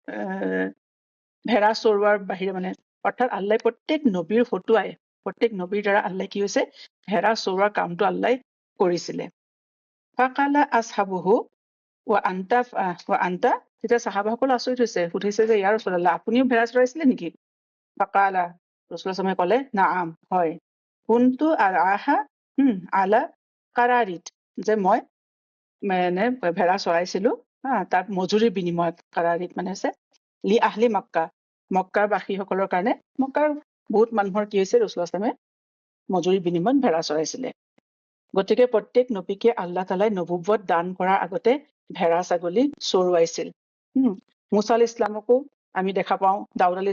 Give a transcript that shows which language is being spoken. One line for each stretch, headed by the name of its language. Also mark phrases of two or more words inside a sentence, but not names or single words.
Assamese: ভেড়া চৰোৱাৰ বাহিৰে মানে অৰ্থাৎ আল্লাহ প্ৰত্যেক নবীৰ দ্বাৰা আল্লাহ কি হৈছে ভেড়া চৰোৱাৰ কামটো আল্লাহ কৰিছিলে
Arabic: فقال أصحابه وأنت
Assamese: তেতিয়া সাহাবাসকল আচৰিত হৈছে সুধিছে যে
Arabic: يا رسول الله
Assamese: আপুনিও ভেড়া চৰাইছিলে নেকি ফাকালা ৰসুল ইছলামে ক'লে নাআম হয়
Arabic: كنت أرعاها على قراريط
Assamese: যে মই মানে ভেড়া চৰাইছিলো তাত মজুৰিৰ বিনিময়ত কাৰাৰিত মানে হৈছে
Arabic: لأهل
Assamese: মক্কাৰ বাসীসকলৰ কাৰণে মক্কাৰ বহুত মানুহৰ কি হৈছে ৰসুল ইছলামে মজুৰিৰ বিনিময়ত ভেড়া চৰাইছিলে গতিকে প্ৰত্যেক নবীকে আল্লাহ তাআলাই নবুৱত দান কৰাৰ আগতে ভেড়া ছাগলী চৰুৱাইছিল মুছা
Arabic: عليه السلام
Assamese: আমি দেখা পাওঁ দাউদ আলাইহিছ